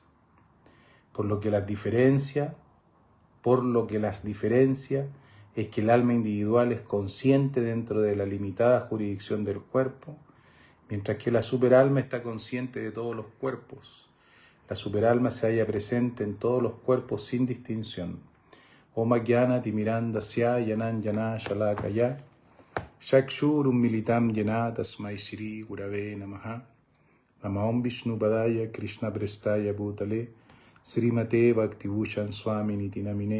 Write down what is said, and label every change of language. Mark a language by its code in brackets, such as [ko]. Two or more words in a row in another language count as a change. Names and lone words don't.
[es] Por lo que las diferencia es que el alma individual es consciente dentro de la limitada jurisdicción del cuerpo, mientras que la superalma está consciente de todos los cuerpos. La superalma se halla presente en todos los cuerpos sin distinción. [sa] Om Jnana Timirandasya Yananjana Shalakaya Shakshurum Militam Jena Tasmai Shri Gurave Namaha. Namaham Vishnu Padaya Krishna Prestaya Bhutale Srimate Bhaktivushan Swami Niti Namine.